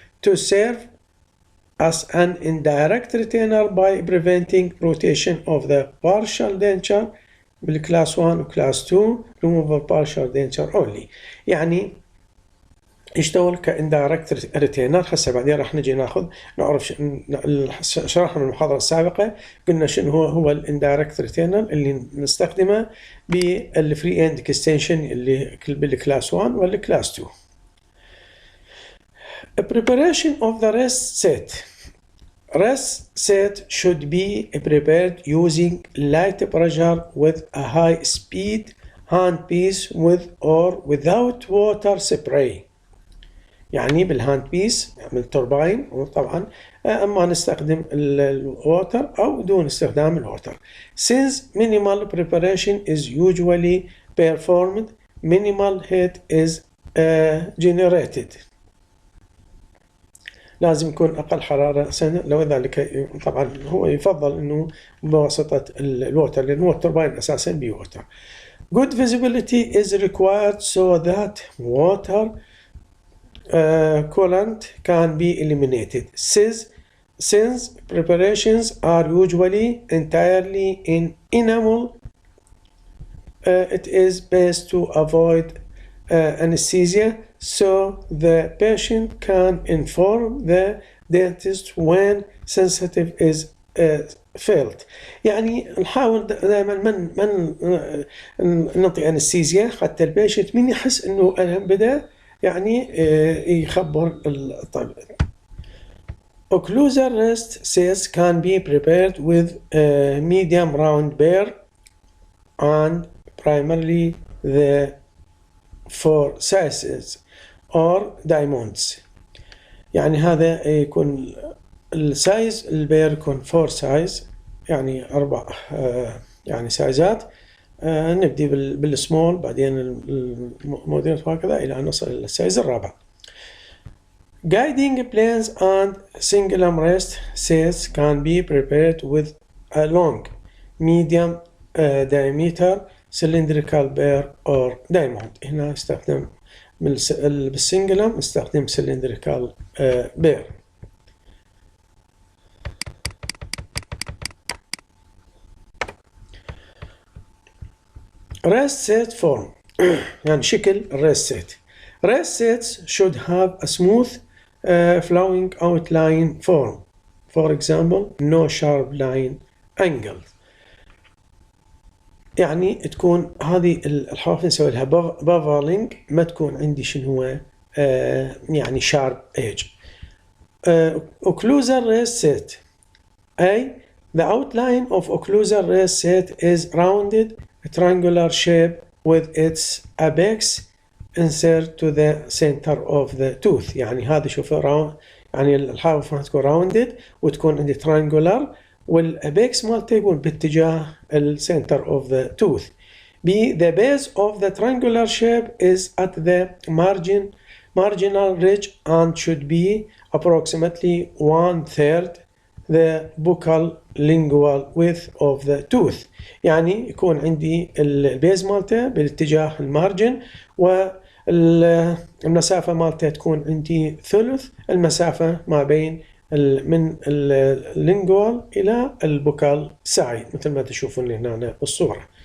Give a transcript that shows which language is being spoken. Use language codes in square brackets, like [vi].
[en] to serve as an indirect retainer by preventing rotation of the partial denture [ar] بالكلاس 1 وكلاس 2 [en] removable partial denture only. [ar] يعني يشتغل كاندايركت ريتينر. هسه بعدين راح نجي نعرف شرحنا من المحاضره السابقه قلنا شنو هو الاندايركت ريتينر اللي نستخدمه بالفري اند اكستنشن اللي بالكلاس 1 والكلاس 2. [en] Preparation of the rest set. Rest set should be prepared using light pressure with a high speed handpiece with or without water spray. [ar] يعني بالهاند بيس من التوربين، وطبعا اما نستخدم الووتر او دون استخدام الووتر. [en] Since minimal preparation is usually performed, minimal heat is generated. [ar] لازم يكون اقل حراره سنه، لو ذلك طبعا هو يفضل انه بواسطه الووتر لان هو التوربين اساسا بووتر. [en] Good visibility is required so that water coolant can be eliminated. Since preparations are usually entirely in enamel, it is best to avoid anesthesia so the patient can inform the dentist when sensitive is felt. [ar] يعني نحاول دائما من نعطي انستيزيا حتى البيشنت من يحس انه الم بدا يعني يخبر الطبيب. [en] Occlusal rest sets can be prepared with a medium round burr and primarily the four sizes or diamonds. [ar] يعني هذا يكون السايز البير يكون 4 سايز يعني 4 يعني سايزات. نبدي بالسمول بعدين المودريت وهكذا إلى أن نصل إلى السايز الرابع. [en] Guiding planes and single arm rest sets can be prepared with a long, medium diameter cylindrical burr or diamond. [ar] هنا استخدم بالسنجل arm استخدم cylindrical burr. [en] Rest set form [ar] يعني شكل الريست [en] set. Rest sets should have a smooth flowing outline form. For example, no sharp line angles. [ar] يعني تكون هذه الحواف نسوي لها بافرلينج ما تكون عندي شنو هو يعني sharp edge. [en] Occlusal rest set. A. The outline of occlusal rest set is rounded triangular shape with its apex insert to the center of the tooth. [ar] يعني هذا شوف يعني الحافة تكون rounded وتكون عندي triangular والابيكس مالته يكون باتجاه [en] center of the tooth. B. The base of the triangular shape is at the marginal ridge and should be approximately 1/3 the buccal lingual width of the tooth. [ar] يعني يكون عندي البيز مالته بالاتجاه المارجن والمسافة مالته تكون عندي ثلث المسافة ما بين من اللينجوال إلى البوكال سايد مثل ما تشوفون هنا بالصورة.